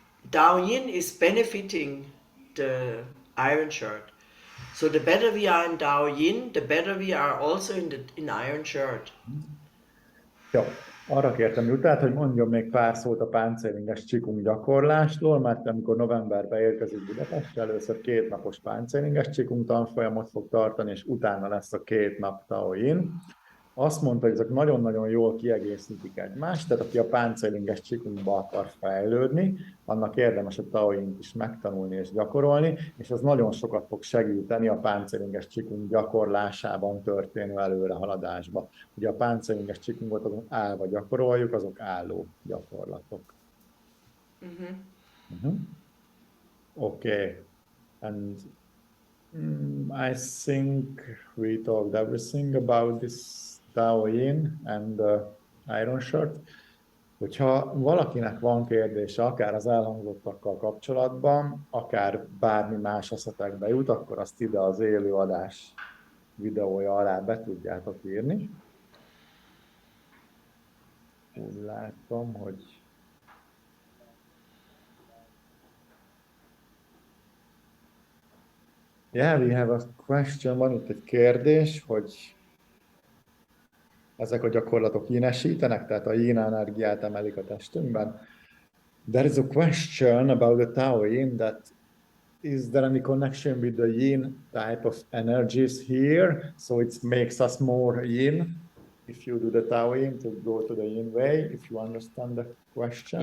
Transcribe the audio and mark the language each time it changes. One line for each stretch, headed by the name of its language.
English: Tao Yin is benefiting the iron shirt. So the better we are in Tao Yin, the better we are also in iron shirt.
Hungarian: Jó, arra kértem Juttát, hogy mondjon még pár szót a páncélinges csikung gyakorlásról, mert amikor novemberben érkezik Budapestre, először 2 napos páncélinges csikung tanfolyamot fog tartani, és utána lesz a 2 nap Tao Yin. Azt mondta, hogy ezek nagyon-nagyon jól kiegészítik egymást, tehát aki a páncélinges csikungba akar fejlődni, annak érdemes a Tao Yin-t is megtanulni és gyakorolni, és ez nagyon sokat fog segíteni a páncélinges csikung gyakorlásában történő előrehaladásba. Ugye a páncélinges csikungot azon állva gyakoroljuk, azok álló gyakorlatok.
English: Okay. And I think we talked everything about this Tao Yin and iron shirt.
Hungarian: Hogyha valakinek van kérdése, akár az elhangzottakkal kapcsolatban, akár bármi más eszetekbe jut, akkor azt ide az élőadás videója alá be tudjátok írni. Úgy látom, hogy
English: yeah, we have a question.
Hungarian: Van itt egy kérdés, hogy ezek a gyakorlatok yin-esítenek, tehát a yin energiát emelik a testünkben.
English: There is a question about the Tao Yin, that is there any connection with the yin type of energies here? So it makes us more yin if you do the Tao Yin to go to the yin way, if you understand the question.